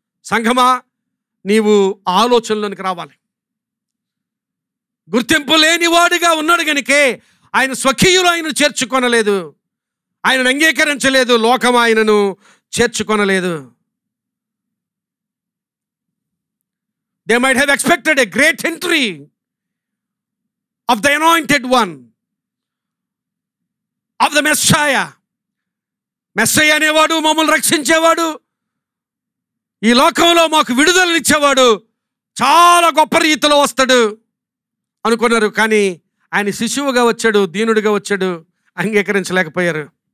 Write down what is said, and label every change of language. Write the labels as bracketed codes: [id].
[te] సంఘమా, నీవు ఆలోచనలోనికి రావాలి. గుర్తింపు లేనివాడిగా ఉన్నాడు గనుకే ఆయన స్వకీయులు ఆయనను చేర్చుకొనలేదు, ఆయనను అంగీకరించలేదు, లోకం ఆయనను చేర్చుకొనలేదు. [en] They might have expected a great entry of the anointed one, of the Messiah, [te] Messiah అనేవాడు, మమ్మల్ని రక్షించేవాడు, ఈ లోకంలో మాకు విడుదలనిచ్చేవాడు చాలా గొప్ప రీతిలో వస్తాడు అనుకున్నారు. కానీ ఆయన శిశువుగా వచ్చాడు, దీనుడిగా వచ్చాడు, అంగీకరించలేకపోయారు.